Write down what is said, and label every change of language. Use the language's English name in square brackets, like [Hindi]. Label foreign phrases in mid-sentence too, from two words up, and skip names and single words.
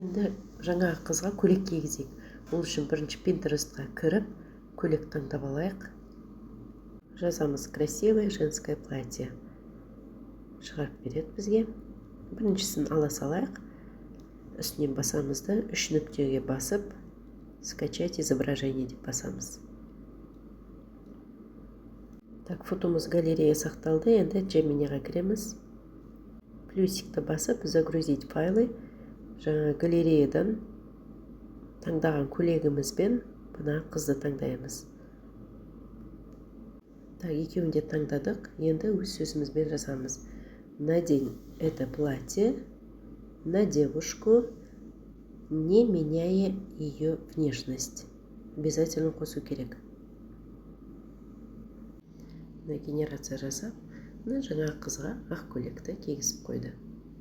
[Kazakh] Енді жаңағы қызға көйлек кигізейік. Ол үшін бірінші Pinterest'қа кіріп, көйлек таңдап алайық. [Russian] Жазамыз красивое женское платье. [Kazakh] Шығарып береді бізге. Біріншісін ала салайық. Үстінен басамызды, 3 нүктеге басып, [Russian] скачать изображение [Kazakh] деп басамыз. Так, фотомыз галерея сақталды. Енді Gemini'ға кіреміз. Плюсикті басып, [Russian] загрузить файлы. [Kazakh] Жаңа галереядан таңдаған көйлегімізбен бұна қызды таңдаймыз. Так, екеуін де таңдадық. Енді өз сөзімізбен жазамыз. [Russian] Надень это платье на девушку, не меняя ее внешность. [Kazakh] Обязательно қосу керек. Генерация жасап, жаңа қызға ақ көйлекті кигізіп қойды.